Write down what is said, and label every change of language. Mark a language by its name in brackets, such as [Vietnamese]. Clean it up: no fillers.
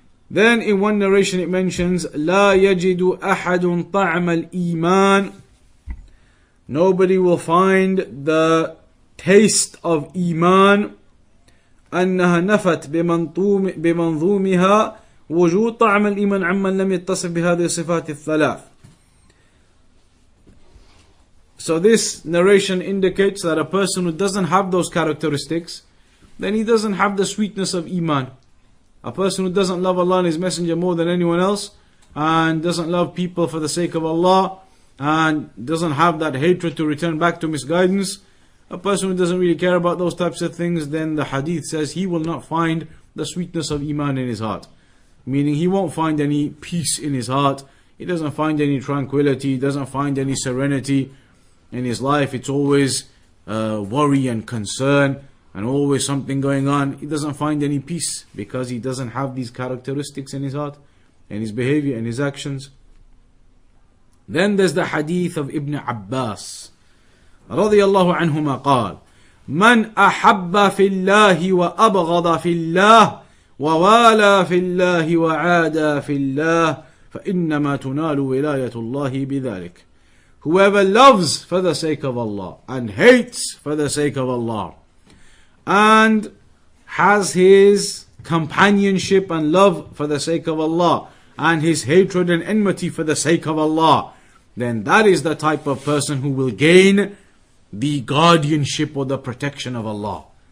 [English] Then in one narration it mentions, [Arabic] لا يجد أحد طعم الإيمان. [English] Nobody will find the taste of Iman. [Arabic] أنها نفت بمنظومها وجود طعم الإيمان عمن لم يتصف بهذه الصفات الثلاث. [English] So this narration indicates that a person who doesn't have those characteristics, then he doesn't have the sweetness of Iman. A person who doesn't love Allah and His Messenger more than anyone else, and doesn't love people for the sake of Allah, and doesn't have that hatred to return back to misguidance, a person who doesn't really care about those types of things, then the hadith says he will not find the sweetness of Iman in his heart. Meaning he won't find any peace in his heart, he doesn't find any tranquility, he doesn't find any serenity in his life. It's always worry and concern, and always something going on. He doesn't find any peace because he doesn't have these characteristics in his heart, and his behavior and his actions. Then there's the hadith of Ibn Abbas [Arabic] رضي الله عنهما قال من أحب في الله وأبغض في الله ووالى في الله وعادى في الله فإنما تنال ولاية الله بذلك. [English] Whoever loves for the sake of Allah and hates for the sake of Allah, and has his companionship and love for the sake of Allah, and his hatred and enmity for the sake of Allah, then that is the type of person who will gain the guardianship or the protection of Allah.